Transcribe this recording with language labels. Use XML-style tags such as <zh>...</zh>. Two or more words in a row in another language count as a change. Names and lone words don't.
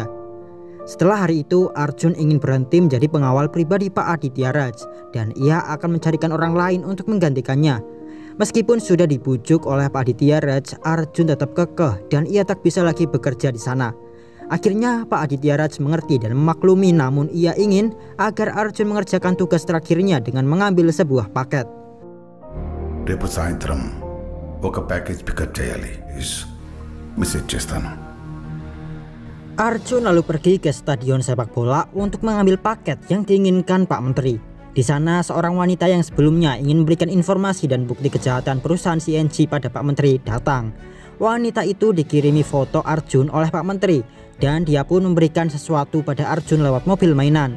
<id>Setelah hari itu Arjun ingin berhenti menjadi pengawal pribadi Pak Aditya Raj dan ia akan mencarikan orang lain untuk menggantikannya. Meskipun sudah dibujuk oleh Pak Aditya Raj, Arjun tetap kekeh dan ia tak bisa lagi bekerja di sana. Akhirnya Pak Aditya Raj mengerti dan memaklumi, namun ia ingin agar Arjun mengerjakan tugas terakhirnya dengan mengambil sebuah paket.</id> <te>రేపు సాయంత్రం ఒక</te> <en>package pickup</en> <te>చేయాలి. మెసేజ్ చేస్తాను.</te> <id>Arjun lalu pergi ke stadion sepak bola untuk mengambil paket yang diinginkan Pak Menteri. Di sana seorang wanita yang sebelumnya ingin memberikan informasi dan bukti kejahatan perusahaan CNG pada Pak Menteri datang. Wanita itu dikirimi foto Arjun oleh Pak Menteri dan dia pun memberikan sesuatu pada Arjun lewat mobil mainan.</id>